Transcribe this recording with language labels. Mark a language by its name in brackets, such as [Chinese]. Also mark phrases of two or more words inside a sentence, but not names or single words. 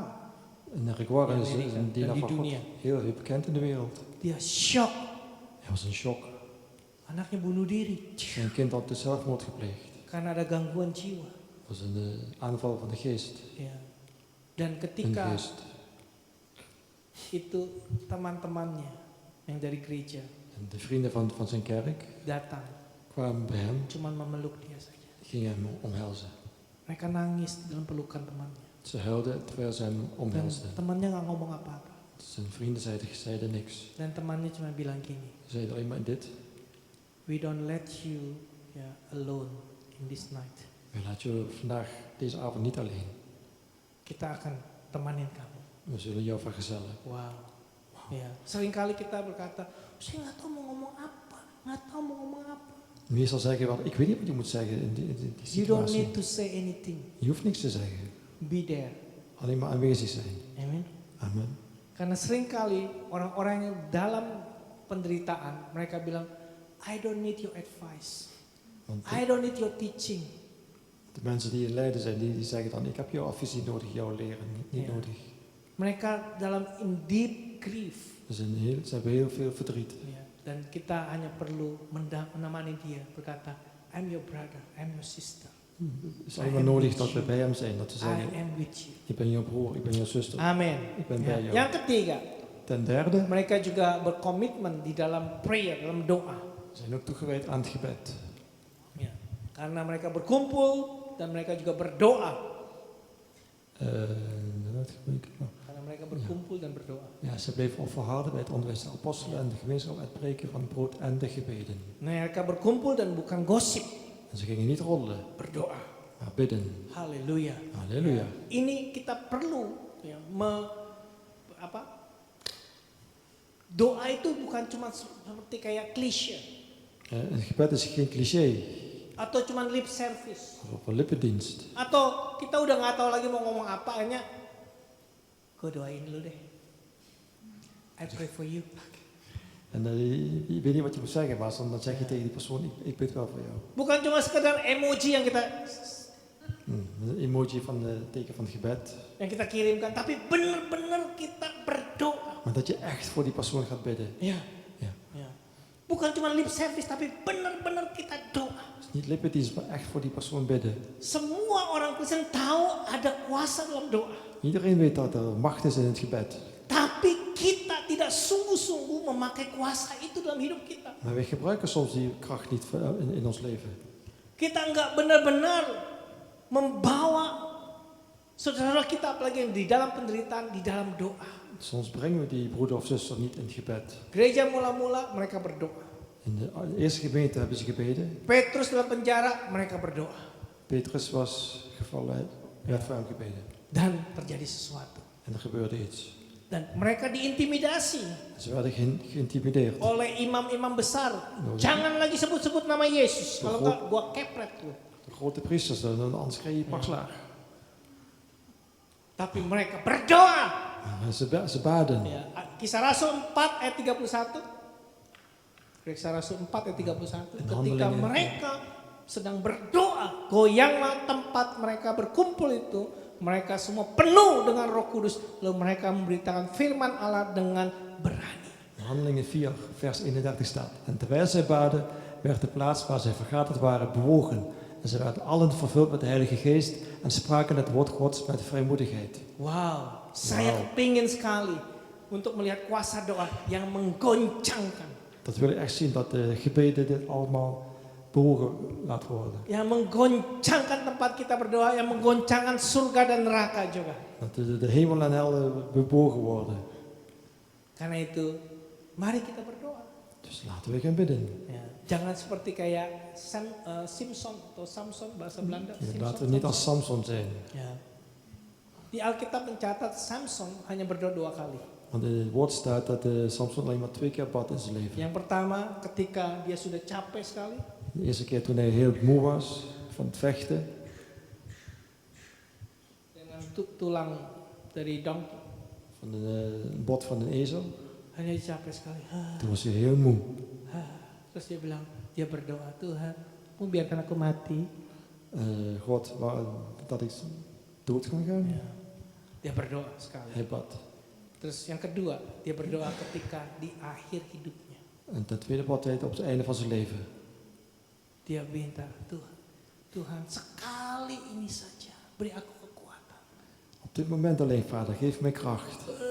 [Dutch] En Rick Warren is Amerika een dienaar [Indonesian] dan di [Dutch] van God, [Indonesian] dunia. [Dutch] heel bekend in de wereld. [Indonesian] Dia shock, [Dutch] Hij was in shock. [Indonesian] anaknya bunuh diri [Dutch] Zijn kind had dus zelfmoord gepleegd. [Indonesian] karena ada gangguan jiwa. [Dutch] Het was een aanval van de geest. [Indonesian] Ya. Dan [Dutch] Een [Indonesian] ketika [Dutch] geest. [Indonesian] itu teman-temannya yang dari gereja [Dutch] En de vrienden van zijn kerk [Indonesian] datang, [Dutch] kwamen bij hem, [Indonesian] cuman memeluk dia saja. [Dutch] gingen hem omhelzen. [Indonesian] Mereka nangis dalam pelukan temannya. [Dutch] Ze huilden terwijl ze hem [Indonesian] Dan [Dutch] omhelsden. [Indonesian] temannya nggak ngomong apa-apa. [Dutch] Zijn vrienden zeiden niks. [Indonesian] Dan temannya cuma bilang gini, [Dutch] Ze zeiden alleen maar dit. [English] we don't let you alone in this night. [Dutch] We laten je vandaag, deze avond niet alleen. [Indonesian] Kita akan temanin kamu. [Dutch] We zullen jou vergezellen. [Indonesian] Wow. Ya, seringkali kita berkata, saya nggak tahu mau ngomong apa, nggak tahu mau ngomong apa. [Dutch] Meestal zeggen we wel, ik weet niet wat je moet zeggen in die [English] You don't [Dutch] situatie. [English] need to say anything. [Dutch] Je hoeft niks te zeggen. [English] Be there. [Dutch] Alleen maar aanwezig zijn. Amen. [Indonesian] Amen. Karena seringkali orang-orang yang dalam penderitaan, mereka bilang, [English] I don't need your advice. [Dutch] Want [English] I don't need your teaching. [Dutch] de mensen die in lijden zijn, die zeggen dan, ik heb jouw advies niet nodig, jouw leren niet Ja. nodig. [Indonesian] Mereka dalam [English] in deep grief. [Dutch] Ze hebben heel veel verdriet. [Indonesian] Ya, dan kita hanya perlu menemani dia, berkata, [English] I'm your brother, I'm your sister. [Dutch] Het is alleen maar nodig dat we bij hem zijn. Dat we [English] I [Dutch] zeggen, [English] am with you. [Dutch] ik ben jouw broer, ik ben jouw zuster. [Indonesian] Amin. [Dutch] Ik ben [Indonesian] Ya. [Dutch] bij jou. [Indonesian] Yang ketiga, [Dutch] Ten derde, [Indonesian] mereka juga berkomitmen di dalam prayer, dalam doa. [Dutch] we zijn ook toegewijd aan het gebed. [Indonesian] Ya. Karena mereka berkumpul dan mereka juga berdoa. Karena mereka berkumpul dan berdoa. [Dutch] Ja, ze bleven volharden bij het onderwijs der apostelen en de gemeenschap, het breken van het brood en de gebeden. [Indonesian] Mereka berkumpul dan bukan gosip, [Dutch] En ze gingen niet roddelen, [Indonesian] berdoa. [Dutch] maar bidden. [Indonesian] Haleluya. [Dutch] Halleluja. [Indonesian] Ini kita perlu ya, doa itu bukan cuma seperti kayak klise [Dutch] Het gebed is geen cliché [Indonesian] atau cuma [English] lip service [Dutch] of een lippendienst. [Indonesian] atau kita udah nggak tahu lagi mau ngomong apa, hanya gue doain lu deh. [English] I pray for you. [Dutch] En je weet niet wat je moet zeggen, maar dan zeg je tegen die persoon, ik bid wel voor jou. [Indonesian] Bukan cuma sekedar emoji yang kita [Dutch] Een emoji van het teken van het gebed. [Indonesian] kirimkan, tapi benar-benar kita berdoa. [Dutch] Maar dat je echt voor die persoon gaat bidden. [Indonesian] Ya. [Dutch] Ja. [Indonesian] Ya. Bukan cuma [English] lip service, [Indonesian] tapi benar-benar kita doa. [Dutch] Dus niet lippendienst, maar echt voor die persoon bidden. [Indonesian] Semua orang Kristen tahu ada kuasa dalam doa. [Dutch] Iedereen weet dat er macht is in het gebed. [Indonesian] Tapi kita tidak sungguh-sungguh memakai kuasa itu dalam hidup kita. [Dutch] Maar wij gebruiken soms die kracht niet in ons leven. [Indonesian] Kita enggak benar-benar membawa saudara kita, apalagi yang di dalam penderitaan, di dalam doa. [Dutch] Soms brengen we die broeder of zuster niet in het gebed. [Indonesian] Gereja mula-mula mereka berdoa. [Dutch] In de eerste gemeente hebben ze gebeden. [Indonesian] Petrus dalam penjara, mereka berdoa. [Dutch] Petrus was gevallen, werd voor hem gebeden. [Indonesian] Dan terjadi sesuatu. [Dutch] En er gebeurde iets. [Indonesian] Dan mereka diintimidasi [Dutch] Ze werden geïntimideerd. [Indonesian] oleh imam-imam besar. Jangan lagi sebut-sebut nama Yesus. Kalau enggak gua kepret lu. [Dutch] De grote priesters, dan anders krijg je pak slaag. [Indonesian] Tapi mereka berdoa. [Dutch] Maar ze baden. [Indonesian] Ya, Kisah Rasul 4 ayat 31. Kisah Rasul 4 ayat 31. Ketika mereka sedang berdoa, goyanglah tempat mereka berkumpul itu. Mereka semua penuh dengan Roh Kudus. Lalu mereka memberitakan firman Allah dengan berani. [Dutch] Handelingen 4 vers 31 staat. En terwijl zij baden, werd de plaats waar zij vergaderd waren bewogen. En ze werden allen vervuld met de Heilige Geest en spraken het woord Gods met vrijmoedigheid. [Indonesian] Wow, saya kepingin sekali untuk melihat kuasa doa yang menggoncangkan. [Dutch] Dat wil ik echt zien, dat de gebeden dit allemaal bewogen laat worden. [Indonesian] Yang menggoncangkan tempat kita berdoa, yang menggoncangkan surga dan neraka juga. [Dutch] Dat de hemel en hel bewogen worden. [Indonesian] Karena itu, mari kita berdoa. [Dutch] Dus laten we gaan bidden. [Indonesian] Ya, jangan seperti kayak Simpson atau Samson bahasa Belanda. [Dutch] Ja, Simpson, laten we niet als Samson zijn. [Indonesian] Ya. Di Alkitab mencatat Samson hanya berdoa 2 kali. [Dutch] Want in het woord staat dat Samson alleen maar 2 keer bad in zijn leven. [Indonesian] Yang pertama ketika dia sudah capek sekali. [Dutch] De eerste keer toen hij heel moe was van het vechten. [Indonesian] Dengan tulang dari donkey. [Dutch] Van een bot van een ezel. [Indonesian] Hanya capek sekali. [Dutch] Toen was hij heel moe. [Indonesian] Terus dia berdoa, Tuhan, mau biarkan aku mati. [Dutch] God, dat ik dood kan gaan. [Indonesian] Ya. Dia berdoa sekali. [Dutch] Hij bad. [Indonesian] Terus yang kedua, dia berdoa ketika di akhir hidupnya. [Dutch] En ten tweede bad hij op het einde van zijn leven. [Indonesian] Dia minta, Tuhan sekali ini saja, beri aku kekuatan. [Dutch] Op dit moment alleen, Vader, geef mij kracht.